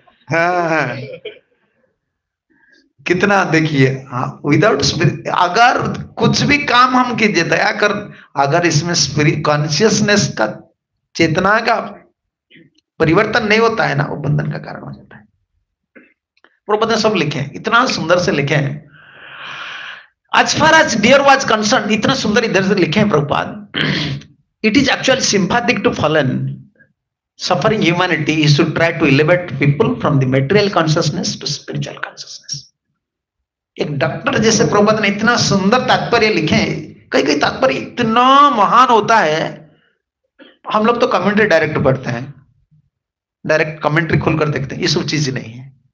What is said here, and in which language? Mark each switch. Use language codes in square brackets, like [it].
[hi] हाँ, कितना देखिए, हाँ, विदाउट स्पिरिट, अगर कुछ भी काम हम कीजिए दया कर, अगर इसमें स्पिरिट कॉन्शियसनेस का, चेतना का परिवर्तन नहीं होता है ना, वो बंधन का कारण हो जाता है। प्रभुपाद ने सब लिखे हैं, इतना सुंदर से लिखे हैं। [en] As far as dear was concerned, [hi] इतना सुंदर इधर से लिखे हैं Prabhupada, [en] it is actually sympathetic to fallen suffering humanity is to try to elevate people from the material consciousness to spiritual consciousness। [hi] एक डॉक्टर जैसे प्रभुपाद ने इतना सुंदर तात्पर्य लिखे हैं, कई तात्पर्य इतना महान होता है। हम लोग तो कमेंट्री डायरेक्ट पढ़ते हैं, डायरेक्ट कमेंट्री खोलकर देखते हैं, ये सब चीज नहीं है।